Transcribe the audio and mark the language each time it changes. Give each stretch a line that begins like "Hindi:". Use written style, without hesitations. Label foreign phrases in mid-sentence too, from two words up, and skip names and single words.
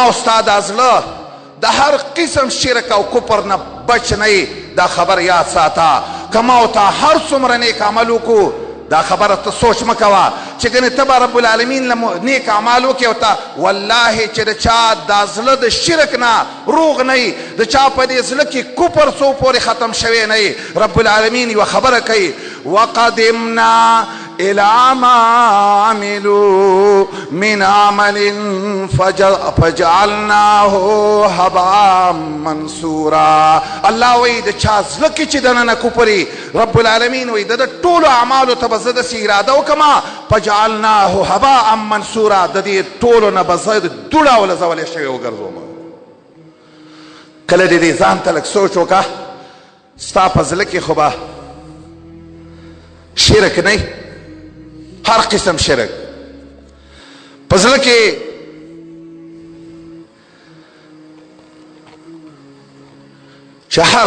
Pashto: او ستا دا زړه د هر قسم شرک او کفر نه بچ نه دا خبر یاد ساته که ما او تا هر څومره نیک عمل وکړو دا خبره ته سوچ مه کوه چې ګنې ته به
Arabic: رب العالمین
Pashto: نیک اعمال وکړې او ته والله چې د چا دا زړه د شرک نه روغ نه وي د چا په دې زړه کې کفر څو پورې ختم شوی نه وي
Arabic: رب العالمین
Pashto: یوه خبره کوي
Arabic: وقدمنا الى ما عملوا من عمل فجعلناه هباء منصورا
Pashto: الله وایي د چا زړه کې چې دننه کفر
Arabic: رب العالمین
Pashto: وایي د ټولو اعمالو ته به زه داسې اراده وکړم
Arabic: فجعلناه هباء منصورا
Pashto: د دې ټولو نه به زه دوړه ولزولی شوی وګرځوم کله د دې ځان ته لږ سوچ وکړه ستا په زړه کې خو به شرک نه هر قسم شرک په زړه کې چې هر